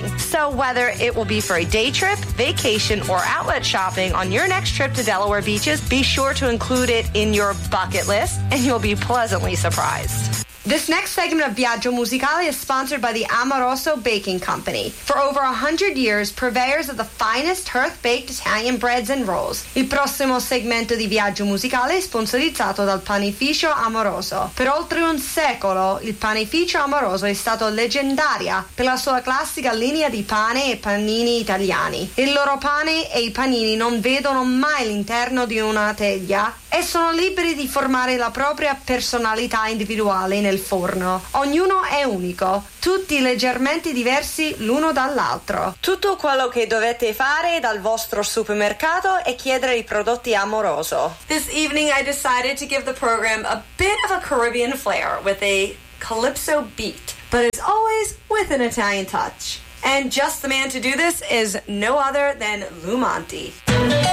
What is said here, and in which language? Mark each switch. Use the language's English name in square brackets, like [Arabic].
[English] So whether it will be for a day trip, vacation, or outlet shopping on your next trip to Delaware beaches, be sure to include it in your bucket list, and you'll be pleasantly surprised. This next segment of Viaggio Musicale is sponsored by the Amoroso Baking Company. For over 100 years, purveyors of the finest hearth-baked Italian breads and rolls. [Italian] Il prossimo segmento di Viaggio Musicale è sponsorizzato dal Panificio Amoroso. Per oltre un secolo, il Panificio Amoroso è stato leggendaria per la sua classica linea di pane e panini italiani. Il loro pane e i panini non vedono mai l'interno di una teglia e sono liberi di formare la propria personalità individuale nel forno. Ognuno è unico, tutti leggermente diversi l'uno dall'altro. Tutto quello che dovete fare dal vostro supermercato è chiedere i prodotti Amoroso. [English] This evening I decided to give the program a bit of a Caribbean flair with a calypso beat, but as always with an Italian touch. And just the man to do this is no other than Lou Monti.